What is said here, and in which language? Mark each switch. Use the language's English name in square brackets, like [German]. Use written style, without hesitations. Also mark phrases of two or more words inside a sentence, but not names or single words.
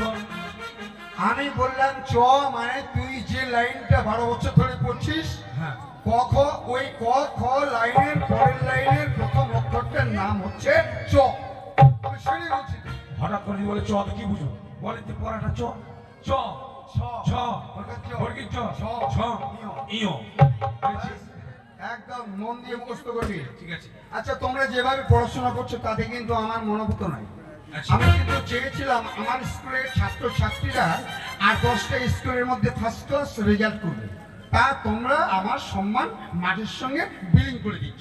[Bangla] আমি বললাম চ মানে তুই যে লাইনটা 12 বছর ধরে পড়ছিস, হ্যাঁ। ক খ, ওই ক খ লাইনের পরের লাইনের প্রথম অক্ষরটার নাম হচ্ছে চ। আমি সেটাই বলছি। হঠাৎ করে বলে চ তো কি বুঝো? বলেন যে পড়াটা চ চ ছ ছ ছ, বর্গির চ ছ, ছ ইয়। ইয়। একদম মন দিয়ে মুখস্থ করবি। ঠিক আছে। আচ্ছা, তোমরা যেভাবে পড়াশোনা করছো তাতে কিন্তু আমার মনোভূত নাই। আচ্ছা। আমি কিন্তু চেয়েছিলাম আমার স্কুলের ছাত্র ছাত্রীরা আর 10টা স্কুলের মধ্যে [English] first class [Bangla] রেজাল্ট করবে। তা তোমরা আমার সম্মান মাটির সঙ্গে বিলীন করে দিচ্ছ।